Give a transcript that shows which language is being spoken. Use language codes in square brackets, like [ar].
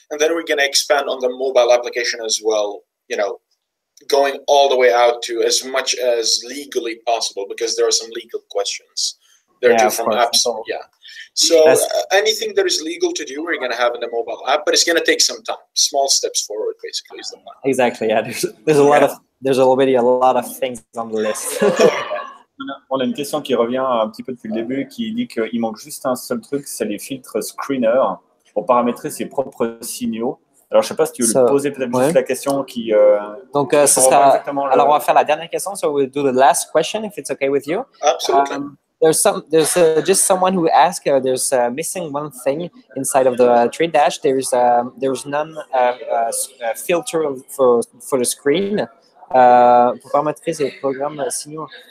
[en] And then we're going to expand on the mobile application as well, going all the way out to as much as legally possible, because there are some legal questions there too from apps. So anything that is legal to do, we're going to have in the mobile app, but it's going to take some time. Small steps forward, basically, is the plan. Exactly. Yeah. There's already a lot of things on the list. [fr] On a une question qui revient un petit peu depuis le début, qui dit qu'il manque juste un seul truc, c'est les filtres screener pour paramétrer ses propres signaux. Alors, je ne sais pas si tu veux le poser peut-être juste la question qui. Donc, ce sera. Alors, on va faire la dernière question. [en] So we'll do the last question if it's okay with you. Absolutely. There's just someone who asked. There's missing one thing inside of the TradeDash. There's none filter for the screen. [fr] Pour paramétrer ces programmes signaux.